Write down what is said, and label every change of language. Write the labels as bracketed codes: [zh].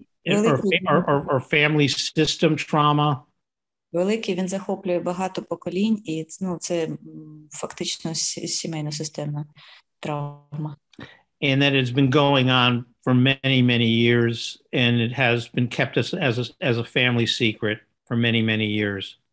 [en] Or family system trauma. [uk] Великий, він захоплює багато поколінь, і це фактично сімейно-системна травма. [en] And that has been going on for many, many years, and it has been kept as a family secret for many, many years.